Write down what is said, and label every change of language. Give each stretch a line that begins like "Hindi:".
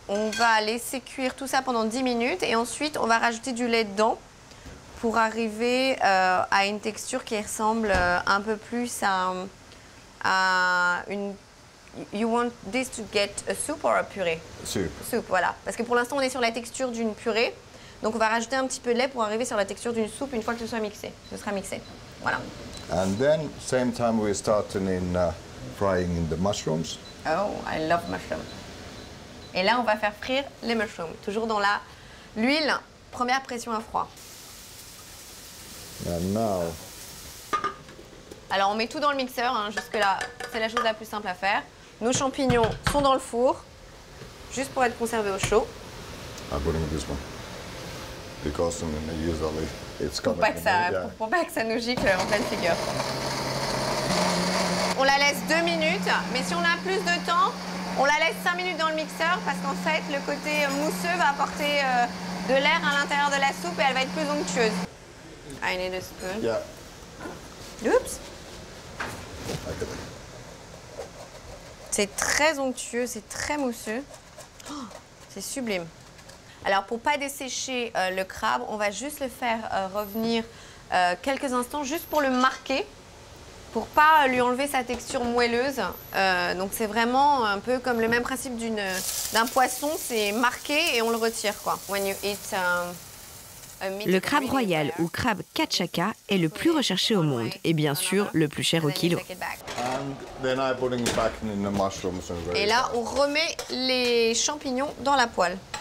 French: On va laisser cuire tout ça pendant 10 minutes. Et ensuite, on va rajouter du lait dedans pour arriver à une texture qui ressemble un peu plus à une...
English: You want this to get a soup or a purée? Soup. Soup, voilà.
French: Parce que pour l'instant, on est sur la texture d'une purée. Donc, on va rajouter un petit peu de lait pour arriver sur la texture d'une soupe une fois que ce sera mixé. Ce sera mixé. Voilà.
English: And then same time we start in frying in the mushrooms. Oh, I love mushroom.
French: Et là, on va faire frire les mushrooms. Toujours dans l'huile, première pression à froid.
English: And now.
French: Alors, on met tout dans le mixeur. Hein. Jusque-là, c'est la chose la plus simple à faire. Nos champignons sont dans le four, juste pour être conservés au chaud.
English: I'm putting this one because usually it's
French: Pour
English: coming.
French: pas que ça nous gicle en pleine figure. On la laisse 2 minutes, mais si on a plus de temps, on la laisse 5 minutes dans le mixeur parce qu'en fait, le côté mousseux va apporter de l'air à l'intérieur de la soupe et elle va être plus onctueuse.
English: I need a spoon. Yeah. Oups.
French: C'est très onctueux, c'est très mousseux. Oh, c'est sublime. Alors, pour ne pas dessécher le crabe, on va juste le faire revenir quelques instants, juste pour le marquer, pour ne pas lui enlever sa texture moelleuse. Donc, c'est vraiment un peu comme le même principe d'un poisson, c'est marqué et on le retire, quoi.
English: When you eat,
French: Le crabe royal ou crabe kachaka est le plus recherché au monde et bien sûr le plus cher au kilo.
English: And then I'm putting it back in the mushrooms.
French: Et là, on remet les champignons dans la poêle.